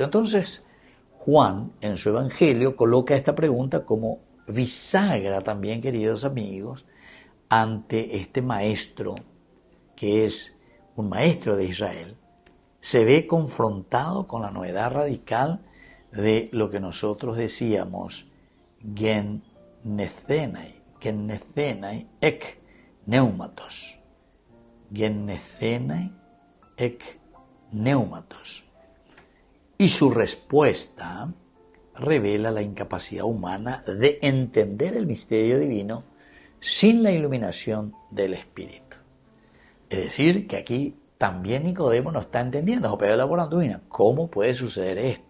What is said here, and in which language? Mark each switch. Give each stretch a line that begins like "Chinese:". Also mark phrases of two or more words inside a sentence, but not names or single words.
Spanish: Entonces, Juan, en su Evangelio, coloca esta pregunta como bisagra también, queridos amigos, ante este maestro, que es un maestro de Israel, se ve confrontado con la novedad radical de lo que nosotros decíamos,
Greek: γεννηθῆναι ἐκ πνεύματος. γεννηθῆναι ἐκ πνεύματος.
Spanish: Y su respuesta revela la incapacidad humana de entender el misterio divino sin la iluminación del Espíritu. Es decir, que aquí también Nicodemo no está entendiendo, ¿cómo puede suceder esto?